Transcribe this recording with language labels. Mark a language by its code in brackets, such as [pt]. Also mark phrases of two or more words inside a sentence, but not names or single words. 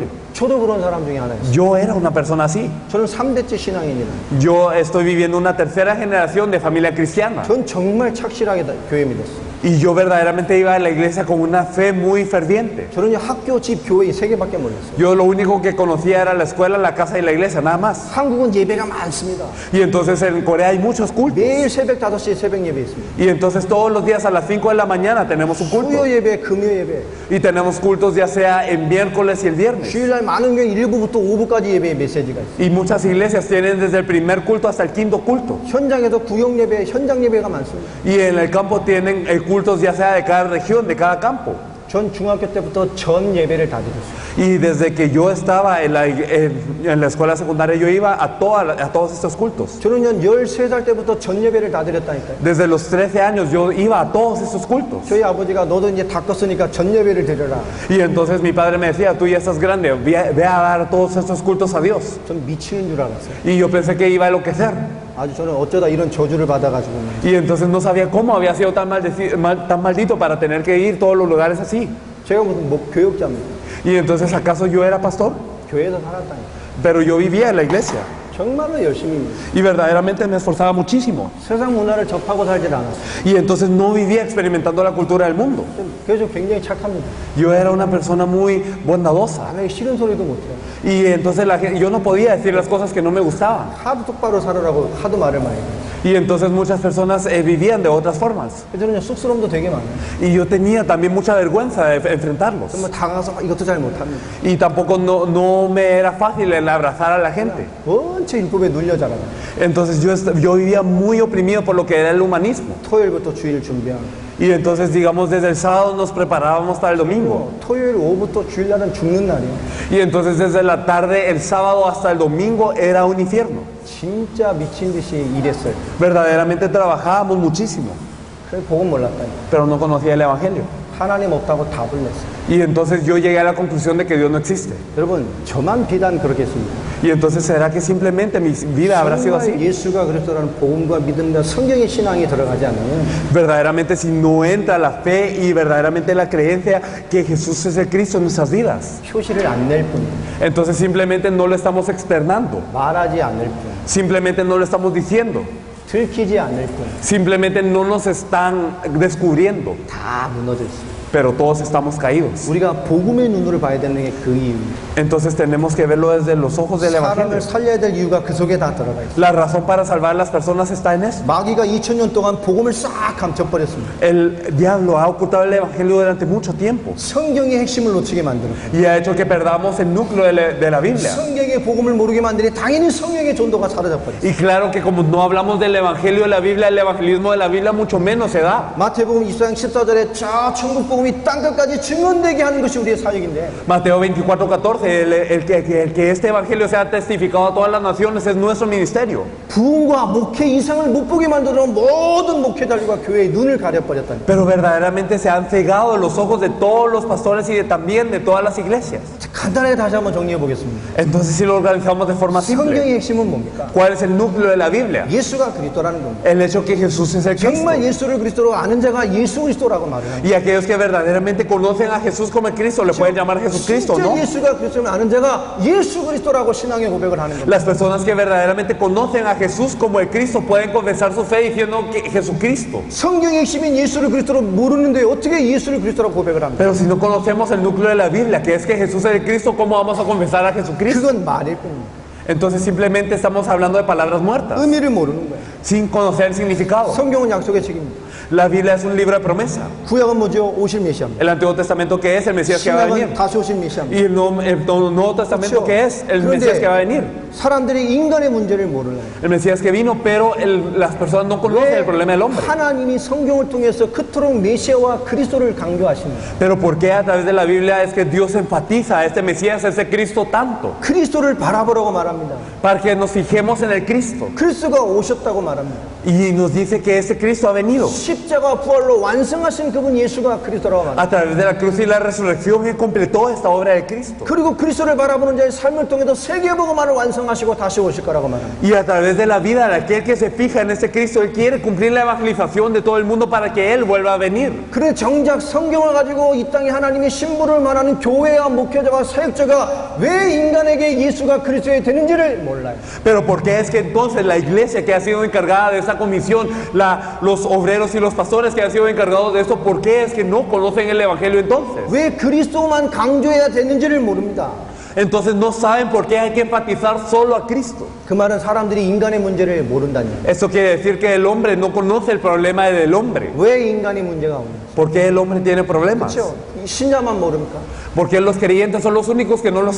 [ko] 저도 그런 사람 중에 하나였어요. [es] Yo era una persona así. [ko] 저는 3대째 신앙인이라. [es] Yo estoy viviendo una tercera generación de familia cristiana. [ko] 전 정말 착실하게 교회 믿었어요. [es] Y yo verdaderamente iba a la iglesia con una fe muy ferviente. [ko] 저는 학교, 집, 교회 이 3개밖에 몰랐어요. [es] Yo lo único que conocía era la escuela, la casa y la iglesia, nada más. [ko] 한국은 예배가 많습니다. [es] Y entonces en Corea hay muchos cultos. [ko] 매일 새벽 5시에 새벽 예배 있습니다. [es] Y entonces todos los días a las 5 de la mañana tenemos un culto. [ko] 수요 예배, 금요 예배. [es] Y tenemos cultos ya sea en miércoles y el viernes. [ko] 주일날 많은 교회 1부부터 5부까지 예배의 메시지가 있어요. [es] Y muchas iglesias tienen desde el primer culto hasta el quinto culto. [ko] 현장에도 구역 예배, 현장 예배가 많습니다. [es] Y en el campo tienen cultos ya sea de cada región, de cada campo. [ko] 전 중학교 때부터 전 예배를 다 드렸어요. [es] Y desde que yo estaba en la escuela secundaria, yo iba a todos estos cultos. [ko] 저는 한 13살 때부터 전 예배를 다 드렸다니까요. [es] Desde los 13 años yo iba a todos estos cultos. [ko] 저희 아버지가 너도 이제 다 컸으니까 전 예배를 드려라. [es] Y entonces mi padre me decía, tú ya estás grande, ve a dar todos estos cultos a Dios. [ko] 전 미치는 줄 알았어요. [es] Y yo pensé que iba a enloquecer. [ko] 아주 저는 어쩌다 이런 저주를 받아가지고. [es] Y entonces no sabía cómo había sido tan maldito para tener que ir a todos los lugares así. [ko] 제가 무슨 교역자입니다. [es] Y entonces, ¿acaso yo era pastor? [ko] 교회에서 살았다니까. [es] Pero yo vivía en la iglesia. [ko] 정말로 열심히. [es] Y verdaderamente me esforzaba muchísimo. [ko] 세상 문화를 접하고 살질 않았어요. [es] Y entonces no vivía experimentando la cultura del mundo. [ko] 그래서 굉장히 착합니다. [es] Yo era una persona muy bondadosa. [ko] 남에게 싫은 소리도 못해요. [es] Y entonces yo no podía decir las cosas que no me gustaban. [ko] 하도 똑바로 살으라고 하도 말을 많이 해요. [es] Y entonces muchas personas vivían de otras formas. [ko] 저는 쑥스러움도 되게 많아요. [es] Y yo tenía también mucha vergüenza de enfrentarlos. [ko] 정말 다가가서 이것도 잘 못합니다. [es] Y tampoco no me era fácil el abrazar a la gente. [ko] 원체 율법에 눌려 자라요. [es] Entonces yo vivía muy oprimido por lo que era el humanismo. [ko] 토요일부터 주일 준비하고. [es] Y entonces, digamos, desde el sábado nos preparábamos para el domingo. [ko] 토요일 오후부터 주일날은 죽는 날이에요. [es] Y entonces desde la tarde, el sábado hasta el domingo era un infierno. [ko] 진짜 미친 듯이 일했어요. [es] Verdaderamente trabajábamos muchísimo, [ko] 그래서 복음 몰랐다니까. [es] pero no conocía el Evangelio. [ko] 하나님 없다고 답을 냈어요. [es] Y entonces yo llegué a la conclusión de que Dios no existe. [ko] 여러분, 저만 비단 그렇겠습니다. [es] Y entonces, ¿será que simplemente mi vida habrá sido [ko] 정말 [es] así? [ko] 예수가 그리스도라는 복음과 믿음과 성경의 신앙이 들어가지 않으면 [es] Verdaderamente, si no entra la fe y verdaderamente la creencia que Jesús es el Cristo en nuestras vidas, [ko] 표시를 안 낼 뿐, [es] entonces simplemente no lo estamos externando, [ko] 말하지 않을 뿐, [es] simplemente no lo estamos diciendo, [ko] 들키지 않을 뿐, [es] simplemente no nos están descubriendo, [ko] 다 무너져 있어요. [es] pero todos estamos caídos. [ko] 우리가 복음의 눈으로 봐야 되는 게 그 이유입니다. [es] Entonces tenemos que verlo desde los ojos del Evangelio. [ko] 사람을 살려야 될 이유가 그 속에 다 들어가 있어요. [es] La razón para salvar a las personas está en eso. [ko] 마귀가 2000년 동안 복음을 싹 감춰버렸습니다. [es] El diablo ha ocultado el Evangelio durante mucho tiempo [ko] 성경의 핵심을 놓치게 만들었어요. [es] y ha hecho que perdamos el núcleo de la Biblia. [ko] 성경의 복음을 모르게 만드니 당연히 성경의 전도가 사라져버렸어요. [es] Y claro que como no hablamos del Evangelio de la Biblia, el evangelismo de la Biblia mucho menos se da. [ko] 마태복음 24장 14절에 저 천국 복음이 땅끝까지 증언되게 하는 것이 우리의 사역인데 [es] Mateo 24:14, el que este evangelio sea testificado a todas las naciones es nuestro ministerio. [ko] 부흥과 목회 이상을 못 보게 만들어 모든 목회자들과 교회의 눈을 가려버렸다니. [es] Pero verdaderamente se han cegado los ojos de todos los pastores y también de todas las iglesias. [ko] 간단하게 다시 한번 정리해 보겠습니다. [es] Entonces si lo organizamos de forma simple, [ko] 성경의 핵심은 뭡니까? [es] ¿cuál es el núcleo de la Biblia? [ko] 예수가 그리스도라는 겁니다. [es] El hecho que Jesús es el Cristo. [ko] 정말 예수를 그리스도로 아는 자가 예수 그리스도라고 말을 합니다. [es] Y aquellos que verdaderamente conocen a Jesús como el Cristo le pueden llamar Jesucristo, [ko] 진짜 [es] ¿no? [ko] 예수가 그리스도를 아는 자가 예수 그리스도라고 신앙의 고백을 하는 겁니다. [es] Las personas que verdaderamente conocen a Jesús como el Cristo pueden confesar su fe diciendo que Jesucristo. [ko] 성경의 핵심인 예수를 그리스도로 모르는데 어떻게 예수를 그리스도라고 고백을 합니까? [es] Pero si no conocemos el núcleo de la Biblia, que es que Jesús es el Cristo, ¿cómo vamos a confesar a Jesucristo? [ko] 그건 말일 뿐입니다. [es] Entonces simplemente estamos hablando de palabras muertas, [ko] 의미를 모르는 거예요. [es] sin conocer el significado. [ko] 성경은 약속의 책입니다. [es] La Biblia es un libro de promesa. [ko] 구약은 뭐죠? 오실 메시아입니다. [es] El Antiguo Testamento, ¿qué es? El Mesías que va a [ko] 신약은 [es] venir. [ko] 다시 오실 메시아입니다. [es] Y el Nuevo Testamento, ¿qué es? El Mesías que va a venir. [ko] 사람들이 인간의 문제를 몰라요. [es] El Mesías que vino, pero las personas no conocen el problema del hombre. [ko] 하나님이 성경을 통해서 그토록 메시아와 그리스도를 강조하십니다. [es] Pero ¿por qué a través de la Biblia es que Dios enfatiza a este Mesías, a este Cristo tanto? [ko] 그리스도를 바라보라고 말합니다. [es] Para que nos fijemos en el Cristo. [ko] 그리스도가 오셨다고 말합니다. [es] Y nos dice que este Cristo ha venido. [ko] 십자가 부활로 완성하신 그분 예수가 그리스도라고 말합니다. [es] A través de la cruz y la resurrección Él completó esta obra de Cristo. [ko] 그리고 그리스도를 바라보는 자의 삶을 통해서 세계복음화를 완성하시고 다시 오실 거라고 말합니다. [es] Y a través de la vida de aquel que se fija en este Cristo, Él quiere cumplir la evangelización de todo el mundo para que Él vuelva a venir. [ko] 그런데 정작 성경을 가지고 이 땅에 하나님의 신부를 말하는 교회와 목회자와 사역자가 왜 인간에게 예수가 그리스도의 되는지를 몰라요. [es] Pero ¿por qué es que entonces la iglesia que ha sido encargada de esta comisión, los obreros y los pastores que han sido encargados de esto, ¿por qué es que no conocen el evangelio entonces? [ko] 왜 그리스도만 강조해야 되는지를 모릅니다. [es] Entonces no saben por qué hay que enfatizar solo a Cristo. [ko] 그 말은 사람들이 인간의 문제를 모른다는 거예요. [es] Esto quiere decir que el hombre no conoce el problema del hombre. [ko] 왜 인간의 문제가 오는지. [es] ¿Por qué el hombre tiene problemas? [ko] 그렇죠? 이 신자만 모릅니까? [es] Porque los creyentes son los únicos que no lo